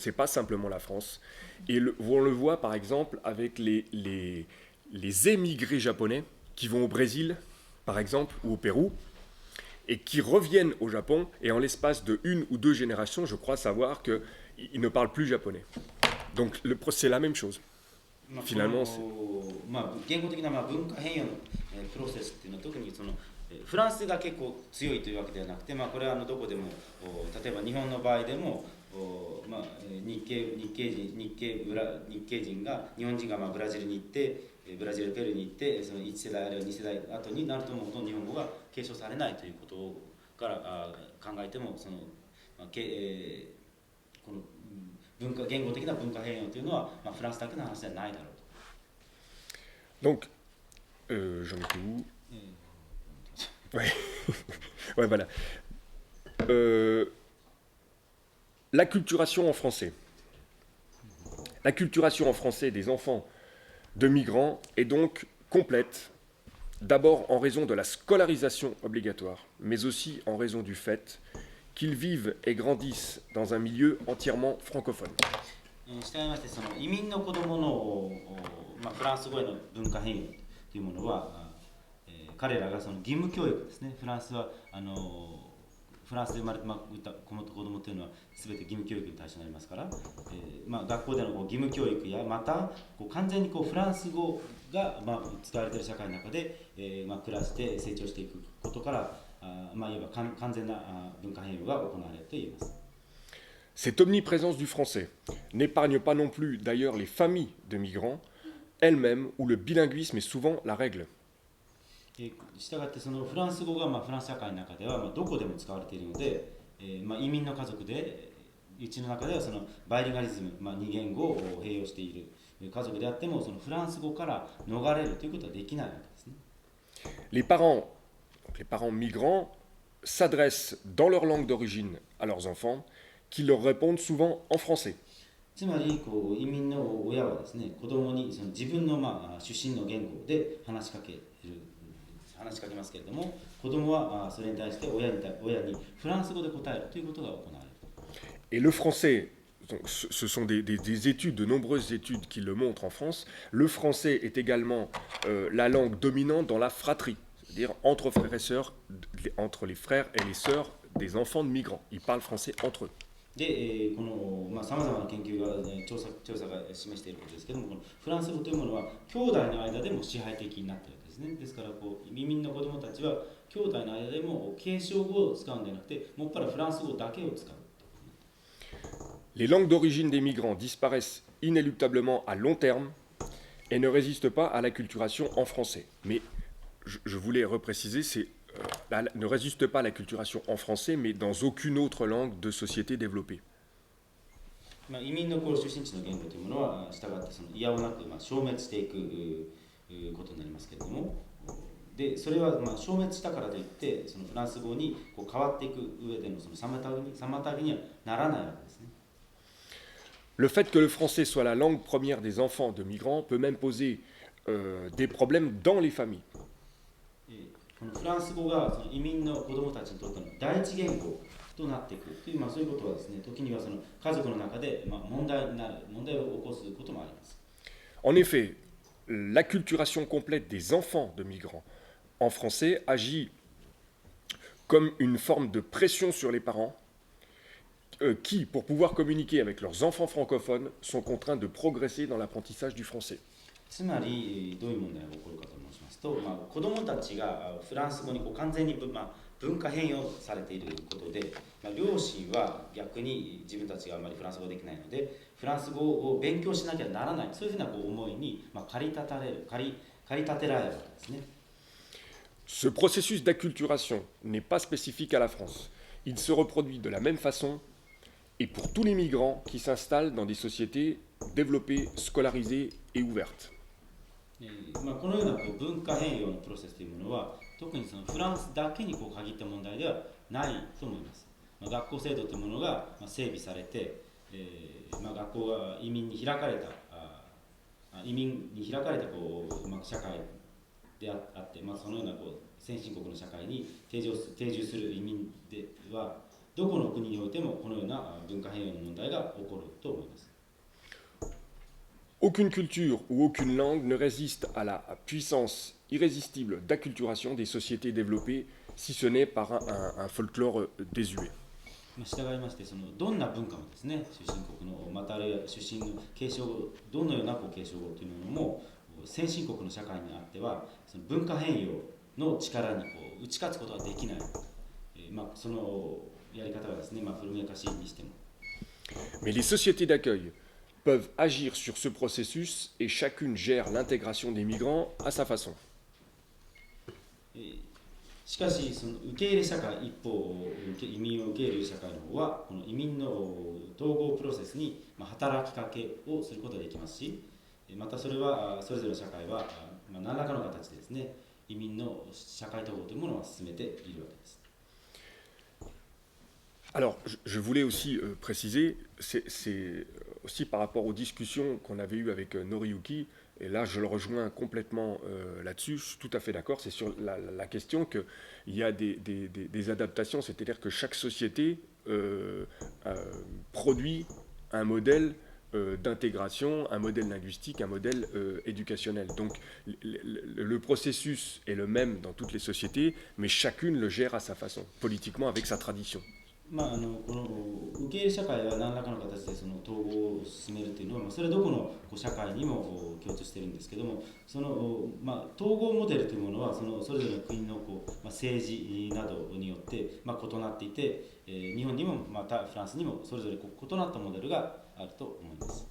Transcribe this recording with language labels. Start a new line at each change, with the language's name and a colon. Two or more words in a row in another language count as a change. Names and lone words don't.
French: C'est pas simplement la France. Et on le voit par exemple avec les émigrés japonais qui vont au Brésil, par exemple, ou au Pérou, et qui reviennent au Japon, et en l'espace de une ou deux générations, je crois savoir qu'ils ne parlent plus japonais. Donc c'est la même chose. Finalement, c'est...
Japanese: 言語的な文化変容のプロセスっていうのは特にそのフランスが結構強いというわけではなくて、これはどこでも例えば日本の場合でも日系人が日本人がブラジルに行ってブラジルペルーに行ってその1世代あるいは2世代後になるともうほとんど日本語が継承されないということから考えてもその、この言語的な文化変容というのは、フランスだけの話ではないだろうと。
French: Donc, j'en étais où? Ouais. Ouais, voilà. L'acculturation en français. L'acculturation en français des enfants de migrants est donc complète, d'abord en raison de la scolarisation obligatoire, mais aussi en raison du fait qu'ils vivent et grandissent dans un milieu entièrement francophone.
Japanese: したがいましてその移民の子どもの、フランス語への文化変容というものは、彼らがその義務教育ですね。フランスはフランスで生まれた子供というのは全て義務教育に対象になりますから、学校での義務教育やまた完全にフランス語が使われている社会の中で、暮らして成長していくことから、いわば完全な文化変容が行われると言えます。
French: Cette omniprésence du français n'épargne pas non plus d'ailleurs les familles de migrants elles-mêmes où le bilinguisme est souvent la règle.
Japanese: したがってそのフランス語がフランス社会の中ではどこでも使われているので、移民の家族でうちの中ではそのバイリンガリズム、二言語を併用している家族であってもそのフランス語から逃れるということはできないわけですね。
French: Les parents migrants s'adressent dans leur langue d'origine à leurs enfants qui leur répondent souvent en français.
Japanese: つまり移民の親はですね、子供にその自分の出身の言語で話しかけますけれども、子供はそれに対して親にフランス語で答えるということが行われる。
French: Et le français, donc, ce sont des études, de nombreuses études qui le montrent en France, le français est également la langue dominante dans la fratrie, c'est-à-dire entre frères et sœurs, entre les frères et les sœurs des enfants de migrants. Ils parlent français entre eux.
Japanese: で、このさまざまな研究が、調査が示していることですけども、このフランス語というものは兄弟の間でも支配的になっているわけですね。ですから移民の子どもたちは兄弟の間でも継承語を使うんではなくて、もっぱらフランス語だけを使う。
French: Les langues d'origine des migrants disparaissent inéluctablement à long terme et ne résistent pas à l'acculturation en français. Mais je voulais repréciser, ne résiste pas à l'acculturation en français, mais dans aucune autre langue de société développée.
Japanese: 移民の出身地の言語というものは、したがってその嫌をなく消滅していくことになりますけれども、でそれは消滅したからといってそのフランス語に変わっていく上でのその妨げにはならないわけですね。
French: Le fait que le français soit la langue première des enfants de migrants peut même poser des problèmes dans les familles.
Japanese: このフランス語がその移民の子どもたちにとっての第一言語となっていくという、そういうことはですね、時にはその家族の中で問題を起こすこともあります。
French: En effet, l'acculturation complète des enfants de migrants en français agit comme une forme de pression sur les parents qui, pour pouvoir communiquer avec leurs enfants francophones, sont contraints de progresser dans l'apprentissage du français.
Japanese: つまりどういう問題が起こるかと申しますと、子どもたちがフランス語に完全に文化変容されていることで、両親は逆に自分たちがあまりフランス語できないのでフランス語を勉強しなきゃならない、そういうふうな思いに駆り立てられるわけですね。
French: Ce processus d'acculturation n'est pas spécifique à la France. Il se reproduit de la même façon et pour tous les migrants qui s'installent dans des sociétés développées, scolarisées et ouvertes.
Japanese: このような文化変容のプロセスというものは特にそのフランスだけに限った問題ではないと思います。学校制度というものが整備されて、学校が移民に開かれた社会であって、そのような先進国の社会に定住する移民ではどこの国においてもこのような文化変容の問題が起こると思います。
French: Aucune culture ou aucune langue ne résiste à la puissance irrésistible d'acculturation des sociétés développées, si ce n'est par un folklore désuet.
Japanese: 従いましてどんな文化もですね、出身国のまたあるいは出身の継承語、どのような継承語というものも先進国の社会にあってはその文化変容の力に打ち勝つことができない、そのやり方がですね、古めかしいにしても。
French: Mais les sociétés d'accueil peuvent agir sur ce processus et chacune gère l'intégration des migrants à sa façon.
Japanese: えーしかし、その受け入れ社会、一方、移民を受け入れる社会の方は、この移民の統合プロセスに働きかけをすることができますし、またそれは、それぞれの社会は、何らかの形でですね、移民の社会統合というものを進めているわけです。
French: Alors, je voulais aussi préciser, c'est aussi par rapport aux discussions qu'on avait eues avec Noriyuki, et là je le rejoins complètement là-dessus, je suis tout à fait d'accord, c'est sur la question qu'il y a des adaptations, c'est-à-dire que chaque société produit un modèle d'intégration, un modèle linguistique, un modèle éducationnel. Donc le processus est le même dans toutes les sociétés, mais chacune le gère à sa façon, politiquement avec sa tradition.
Japanese: この受け入れ社会は何らかの形でその統合を進めるというのは、それはどこの社会にも共通しているんですけども、その統合モデルというものはそれぞれの国の政治などによって異なっていて、日本にもまたフランスにもそれぞれ異なったモデルがあると思います。